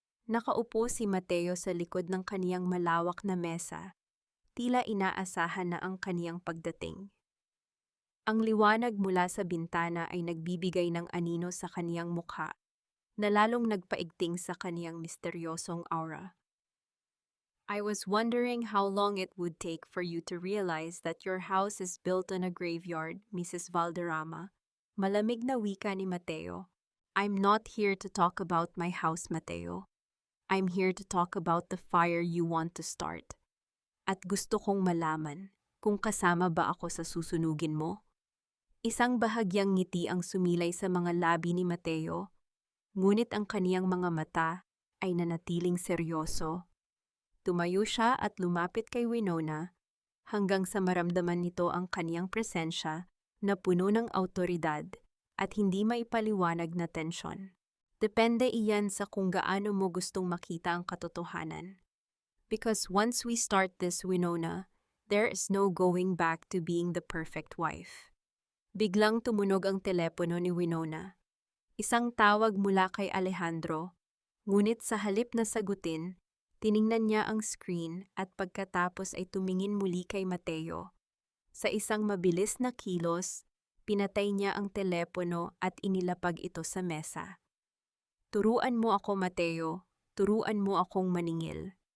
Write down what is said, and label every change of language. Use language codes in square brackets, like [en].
[tl] Nakaupo si Mateo sa likod ng kaniyang malawak na mesa, tila inaasahan na ang kaniyang pagdating. Ang liwanag mula sa bintana ay nagbibigay ng anino sa kaniyang mukha, na lalong nagpaigting sa kaniyang misteryosong aura. [en] I was wondering how long it would take for you to realize that your house is built on a graveyard, Mrs. Valderrama. [tl] Malamig na wika ni Mateo. [en] I'm not here to talk about my house, Mateo. I'm here to talk about the fire you want to start. [tl] At gusto kong malaman kung kasama ba ako sa susunugin mo. Isang bahagyang ngiti ang sumilay sa mga labi ni Mateo, ngunit ang kaniyang mga mata ay nanatiling seryoso. Tumayo siya at lumapit kay Winona hanggang sa maramdaman nito ang kaniyang presensya na puno ng awtoridad at hindi maipaliwanag na tensyon. Depende iyan sa kung gaano mo gustong makita ang katotohanan. [en] Because once we start this, Winona, there is no going back to being the perfect wife. [tl] Biglang tumunog ang telepono ni Winona. Isang tawag mula kay Alejandro, ngunit sa halip na sagutin, tiningnan niya ang screen at pagkatapos ay tumingin muli kay Mateo. Sa isang mabilis na kilos, pinatay niya ang telepono at inilapag ito sa mesa. Turuan mo ako, Mateo. Turuan mo akong maningil.